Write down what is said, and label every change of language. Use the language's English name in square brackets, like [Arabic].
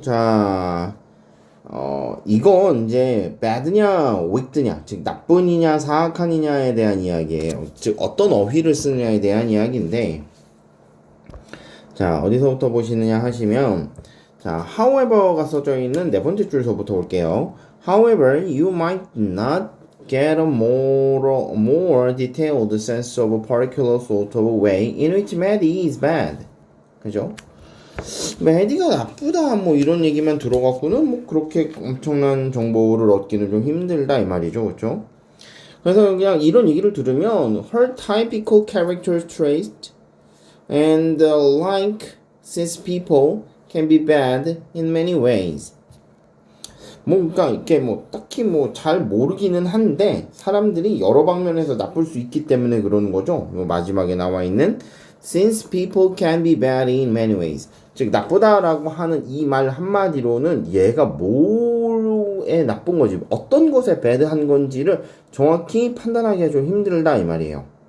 [Korean] 자, 이건 이제 bad냐, wicked냐, 즉 나쁜이냐, 사악한이냐에 대한 이야기예요. 즉 어떤 어휘를 쓰느냐에 대한 이야기인데, 자, 어디서부터 보시느냐 하시면, 자, however가 써져 있는 네 번째 줄서부터 볼게요. [English] However, you might not get a more detailed sense of a particular sort of way in which Maddie is bad. [Korean] 그죠? 메디가 나쁘다 뭐 이런 얘기만 들어갖고는 뭐 그렇게 엄청난 정보를 얻기는 좀 힘들다 이 말이죠, 그렇죠? 그래서 그냥 이런 얘기를 들으면 [English] her typical character trait and like since people can be bad in many ways. [Korean] 그러니까 이게 뭐 딱히 뭐 잘 모르기는 한데 사람들이 여러 방면에서 나쁠 수 있기 때문에 그러는 거죠. 마지막에 나와 있는 [English] since people can be bad in many ways. [Korean] 즉 나쁘다라고 하는 이 말 한마디로는 얘가 뭐에 나쁜 건지, 어떤 것에 bad한 건지를 정확히 판단하기가 좀 힘들다 이 말이에요.